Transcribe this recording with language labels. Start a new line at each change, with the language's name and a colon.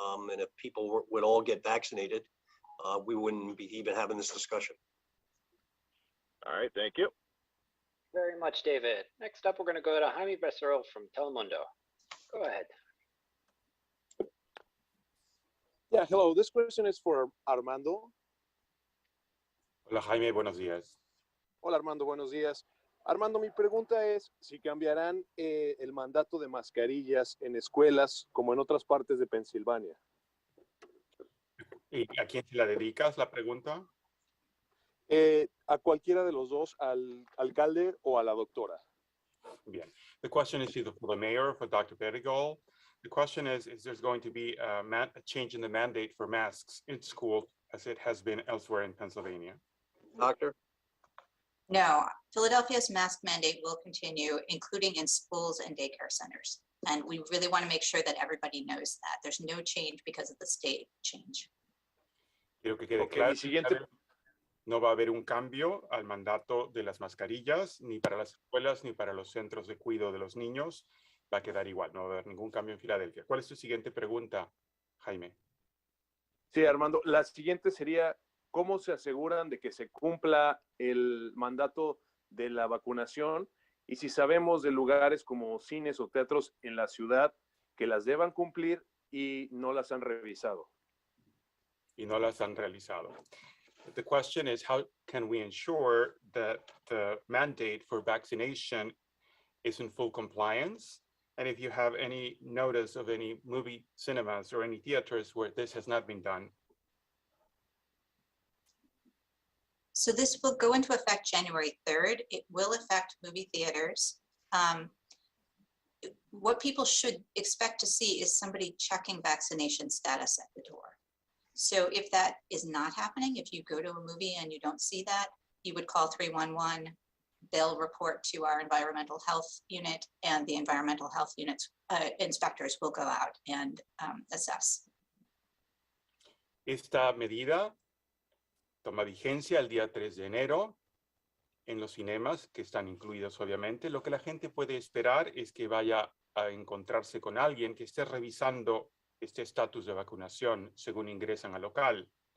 English: And if people would all get vaccinated, we wouldn't be even having this discussion. All right, thank you. Very much, David. Next up, we're going to go to Jaime Becerril from Telemundo. Go ahead. Yeah, hello. This question is for Armando.
Spanish: Hola Jaime, buenos días. Hola Armando, buenos días. Armando, mi pregunta es si cambiarán el mandato de mascarillas en escuelas como en otras partes de Pensilvania. ¿Y a quién se la dedicas la pregunta? A cualquiera de los dos, al alcalde o a la doctora. Bien.
English: The question is either for the mayor or for Dr. Bedegal. The question is there's going to be a change in the mandate for masks in school as it has been elsewhere in Pennsylvania? Doctor? No, Philadelphia's mask mandate will continue, including in schools and daycare centers. And we really want to make sure that everybody knows that. There's no change because of the state change.
Spanish: Quiero que quede claro. No va a haber un cambio al mandato de las mascarillas, ni para las escuelas, ni para los centros de cuidado de los niños. Va a quedar igual, no va a haber ningún cambio en Filadelfia. ¿Cuál es tu siguiente pregunta, Jaime? Sí, Armando, la siguiente sería, ¿cómo se aseguran de que se cumpla el mandato de la vacunación? Y si sabemos de lugares como cines o teatros en la ciudad que las deban cumplir y no las han revisado. Y no las han realizado.
English: The question is, how can we ensure that the mandate for vaccination is in full compliance? And if you have any notice of any movie cinemas or any theaters where this has not been done? So this will go into effect January 3rd. It will affect movie theaters. What people should expect to see is somebody checking vaccination status at the door. So if that is not happening, if you go to a movie and you don't see that, you would call 311. They'll report to our environmental health unit, and the environmental health units inspectors will go out and assess.
Spanish: Esta medida toma vigencia el día 3 de enero en los cinemas, que están incluidos obviamente. Lo que la gente puede esperar es que vaya a encontrarse con alguien que esté revisando este estatus de vacunación según ingresan al local.